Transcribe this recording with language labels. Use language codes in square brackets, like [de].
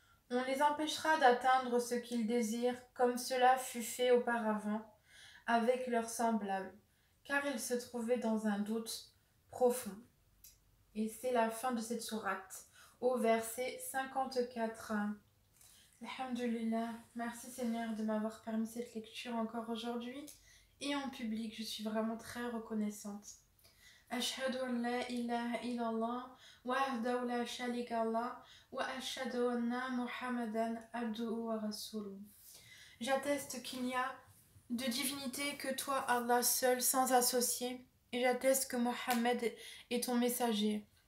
[fr] On les empêchera d'atteindre ce qu'ils désirent, comme cela fut fait auparavant avec leurs semblables, car ils se trouvaient dans un doute profond. Et c'est la fin de cette sourate, au verset 54. Alhamdulillah, merci Seigneur de m'avoir permis cette lecture encore aujourd'hui et en public, je suis vraiment très reconnaissante. [ar] أشهد أن لا إله إلا الله وحده لا شريك له وأشهد أن محمدا عبده ورسوله. [fr] J'atteste qu'il n'y a de divinité que toi, Allah seul, sans associé, et j'atteste que Mohammed est ton messager.